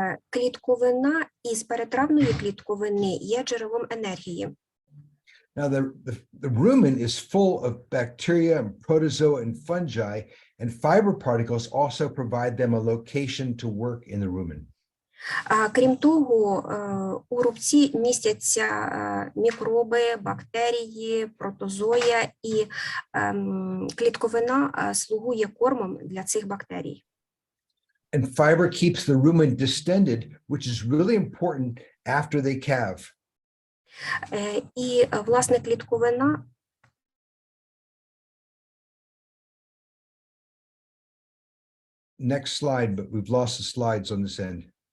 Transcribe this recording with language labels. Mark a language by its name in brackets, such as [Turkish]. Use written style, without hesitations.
[Ukrainian] Клітковина із перетравної клітковини є джерелом енергії. [English] Now, the rumen is full of bacteria and protozoa and fungi, and fiber particles also provide them a location to work in the rumen. [Ukrainian] Крім того, у рубці містяться мікроби, бактерії, протозоя, і клітковина слугує кормом для цих бактерій. [English] And fiber keeps the rumen distended, which is really important after they calve. [Ukrainian] І, власне, клітковина [English] Next slide, but we've lost the slides on this end.